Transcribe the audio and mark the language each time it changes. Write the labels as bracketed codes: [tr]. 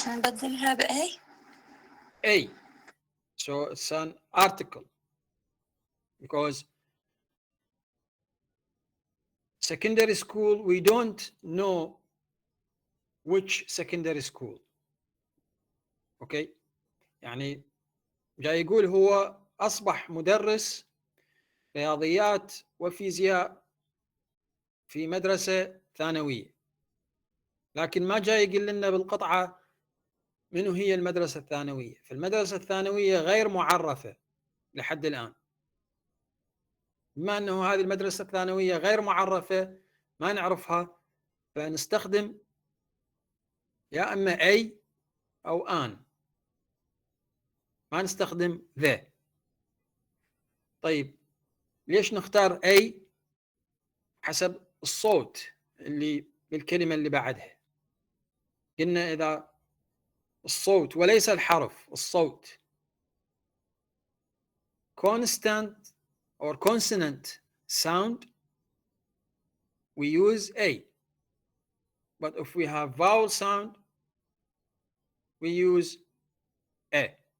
[en] But they have A. A. So it's an article, because secondary school, we don't know which secondary school. [ar] اوكي يعني جاي يقول هو اصبح مدرس رياضيات وفيزياء في مدرسة ثانوية، لكن ما جاي يقول لنا بالقطعة منو هي المدرسة الثانوية. فالمدرسة الثانوية غير معرفة لحد الآن. بما أنه هذه المدرسة الثانوية غير معرفة ما نعرفها، فنستخدم يا أما أي أو آن، ما نستخدم ذا. طيب ليش نختار أي؟ حسب الصوت اللي بالكلمة اللي بعدها. قلنا إذا الصوت وليس الحرف، الصوت [en] constant or consonant sound, we use A. But if we have vowel sound, we use A.